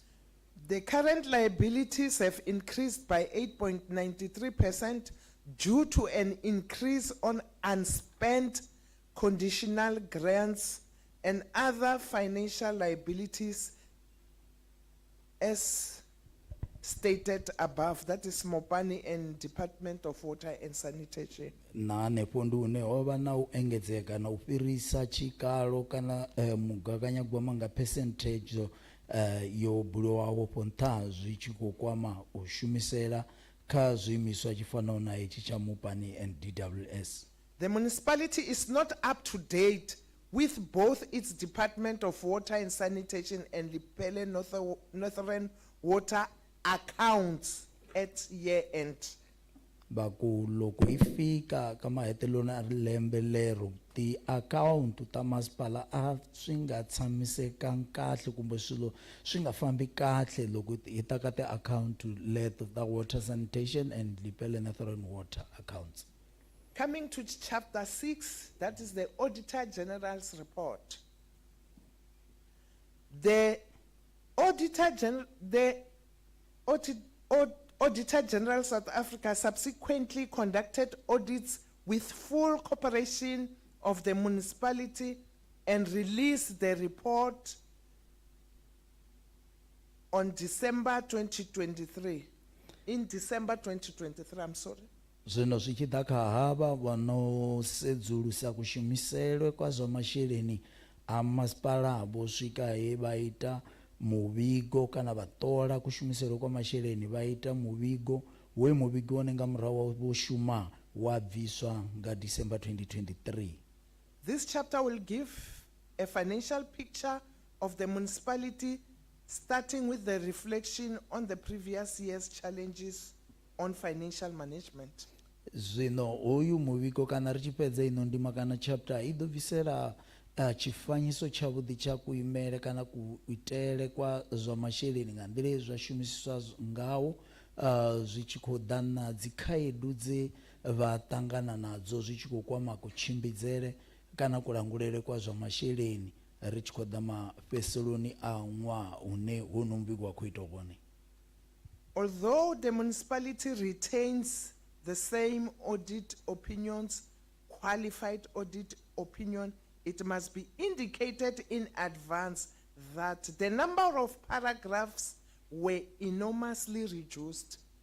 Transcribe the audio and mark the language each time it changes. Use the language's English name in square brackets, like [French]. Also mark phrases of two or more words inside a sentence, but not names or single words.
[English] The current liabilities have increased by 8.93% due to an increase on unspent conditional grants and other financial liabilities as stated above, that is Mopani and Department of Water and Sanitation. [Venda] Na hanefho ndi hune ho vha na u engedzea na u fhirisa tshikalo kana mugaganyagwama nga percentage yo buliwaho po nṱha zwi tshi khou kwama u shumisela kha zwiimiswa tshi fanaho na hetshi tsha Mopani and DWS. [English] The municipality is not up to date with both its Department of Water and Sanitation and Lepelle Northern Water accounts at year end. [Tsonga] Baku loko ifika kama hetelelo na lembe lero ti account ta masipala a swi nga tshamisekanga kahle kumbe swilo swi nga fambi kahle loko hi ta ka ti account leto ta [English] water sanitation and Lepelle Northern Water accounts. Coming to chapter 6, that is the Auditor General's report. The Auditor General South Africa subsequently conducted audits with full cooperation of the municipality and released the report on December 2023. In December 2023, I'm sorry. [Venda] Zwino zwi tshi ḓa kha havha vhano sedzulusa kushumiselwe kwa zwa masheleni a masipala vho swika he vha ita muvhigo kana vha ṱola kushumiselwe kwa masheleni vha ita muvhigo we muvhigo wone nga murahu wo shuma wa bviswa nga December 2023. [English] This chapter will give a financial picture of the municipality, starting with the reflection on the previous year's challenges on financial management. [Venda] Zwino hoyu muvhigo kana ri tshi fhedza ino ndima kana chapter i ḓo bvisela tshifanyiso tshavhuḓi tsha kuimele kana kuitele kwa zwa masheleni nga nḓila zwa shumisiswa ngawo zwi tshi khou ḓa na dzikhaedu dze vha ṱangana nadzo zwi tshi khou kwama kutshimbidzele kana kulangulele kwa zwa masheleni ri tshi khou ḓa mafheseloni a ṅwaha hune hono muvhigo wa khou ita wone. [English] Although the municipality retains the same audit opinions, qualified audit opinion, it must be indicated in advance that the number of paragraphs were enormously reduced.